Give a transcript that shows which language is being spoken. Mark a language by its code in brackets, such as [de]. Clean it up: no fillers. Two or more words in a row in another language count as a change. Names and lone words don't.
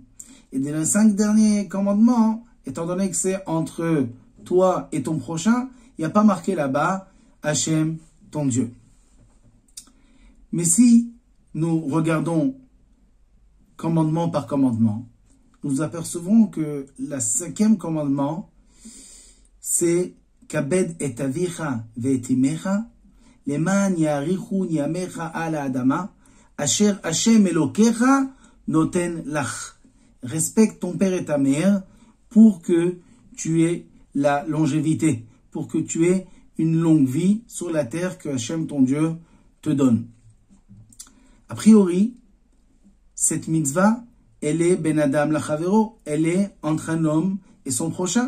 [fr] Et dans les 5 derniers commandements, étant donné que c'est entre toi et ton prochain, il n'y a pas marqué là-bas Hashem ton Dieu. Mais si nous regardons commandement par commandement, nous apercevons que le 5e commandement, c'est [he] כבד את אביך ואת אמך למען יאריכון ימיך על האדמה אשר השם אלוקיך נותן לך. [fr] Respecte ton père et ta mère pour que tu aies la longévité, pour que tu aies une longue vie sur la terre que Hashem ton Dieu te donne. A priori, cette mitzvah, elle est [he] בין אדם לחברו, [fr] elle est entre un homme et son prochain.